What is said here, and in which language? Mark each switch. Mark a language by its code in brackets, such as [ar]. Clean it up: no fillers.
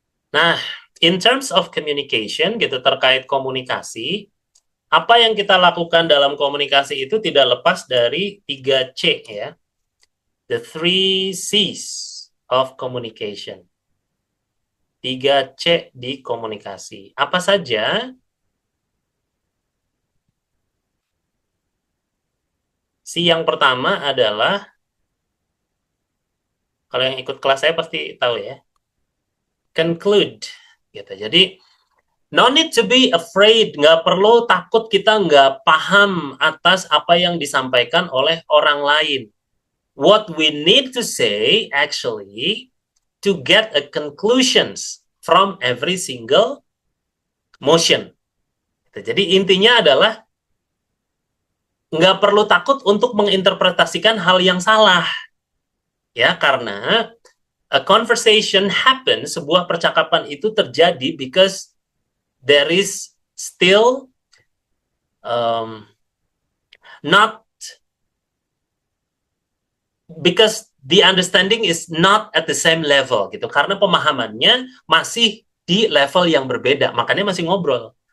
[id] Nah, [en] in terms of communication [id] gitu, terkait komunikasi, apa yang kita lakukan dalam komunikasi itu tidak lepas dari 3C ya. [en] The 3 C's of communication. [id] 3C di komunikasi. Apa saja? C yang pertama adalah, kalau yang ikut kelas saya pasti tahu ya, conclude gitu. Jadi [en] no need to be afraid, [id] nggak perlu takut kita nggak paham atas apa yang disampaikan oleh orang lain. [en] What we need to say actually to get a conclusions from every single motion. [id] Jadi intinya adalah nggak perlu takut untuk menginterpretasikan hal yang salah. [en] Ya, karena a conversation happen, [id] sebuah percakapan itu terjadi [en] because there is still not, because the understanding is not at the same level gitu, [id] karena pemahamannya masih di level yang berbeda, makanya masih ngobrol.